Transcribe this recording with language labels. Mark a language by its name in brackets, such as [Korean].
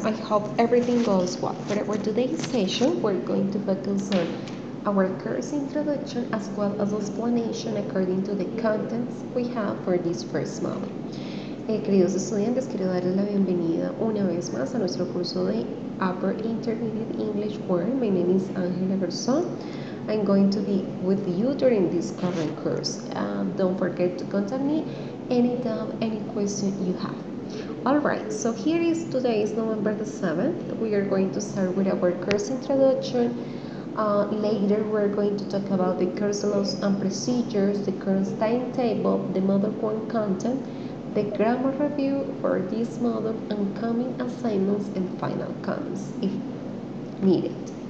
[English] I hope everything goes well. For our today's session, we're going to focus on our course introduction as well as explanation according to the contents we have for this first module. [Spanish] Queridos estudiantes, quiero darles la bienvenida una vez más a nuestro curso de Upper Intermediate English 1. [English] My name is Angela Garzón. I'm going to be with you during this current course. Don't forget to contact me anytime, any question you have. Alright, so here is today is November the 7th. We are going to start with our course introduction. Later we're going to talk about the course laws and procedures, the course timetable, the model 1 content, the grammar review for this model, and coming assignments and final comments if needed.